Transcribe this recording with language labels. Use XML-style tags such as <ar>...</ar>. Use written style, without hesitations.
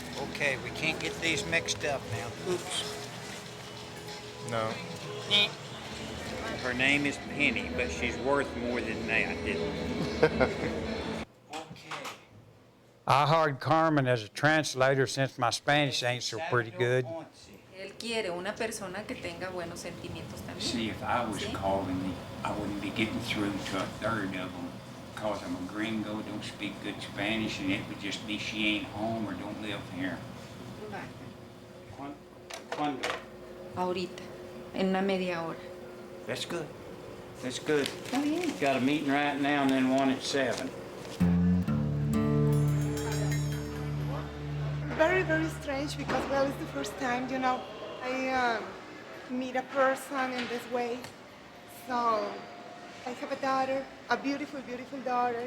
<en>Okay, we can't get these mixed up now. Oops. No. Her name is Penny, but she's worth more than that. Okay. I hired Carmen as a translator since my Spanish ain't so pretty good.</en> <es>Él quiere una persona que tenga buenos sentimientos también.</es> <en>See, if I was calling me, I wouldn't be getting through to a third of them, because I'm a gringo, don't speak good Spanish, and it would just be she ain't home or don't live here.</en> <es>¿Cuándo? Ahorita, en una media hora.</es> <en>That's good. That's good.</en> <es>Está bien.</es> <en>Got a meeting right now and then one at 7. Very, very strange because, well, it's the first time, I meet a person in this way. So, I have a daughter, a beautiful, beautiful daughter.</en>